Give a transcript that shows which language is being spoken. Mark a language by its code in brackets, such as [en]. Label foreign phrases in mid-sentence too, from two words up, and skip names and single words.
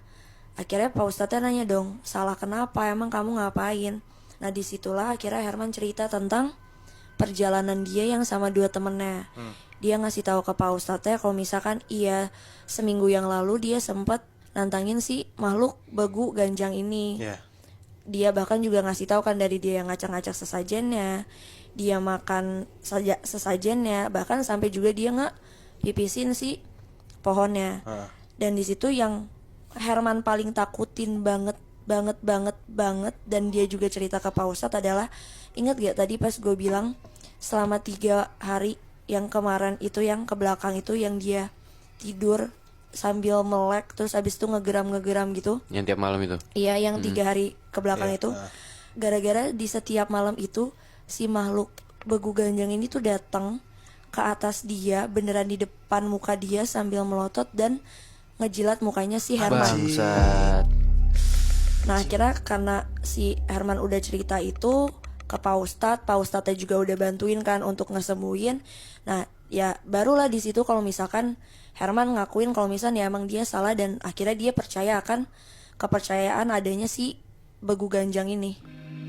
[id] Akhirnya Pak Ustadznya nanya dong, salah kenapa, emang kamu ngapain? Nah disitulah akhirnya Herman cerita tentang perjalanan dia yang sama dua temennya. Dia ngasih tahu ke Pak Ustadznya kalau misalkan seminggu yang lalu dia sempat nantangin si makhluk begu ganjang ini. Dia bahkan juga ngasih tahu kan dari dia yang ngacak-ngacak sesajennya, dia makan sesajennya, bahkan sampai juga dia pipisin si pohonnya. Dan di situ yang Herman paling takutin banget, dan dia juga cerita ke Pak Ustadz adalah, ingat gak tadi pas gue bilang selama 3 hari yang kemarin itu, yang ke belakang itu, yang dia tidur sambil melek terus abis itu ngegeram gitu. Yang tiap malam itu? Iya, yang 3 hari ke belakang itu. Gara-gara di setiap malam itu si makhluk begu ganjang ini tuh datang ke atas dia, beneran di depan muka dia sambil melotot dan ngejilat mukanya si Herman. Bangsat. Nah akhirnya karena si Herman udah cerita itu ke Pak Ustadznya juga udah bantuin kan untuk ngesembuhin. Nah ya barulah di situ kalau misalkan Herman ngakuin kalau misalnya emang dia salah, dan akhirnya dia percaya akan kepercayaan adanya si begu ganjang ini.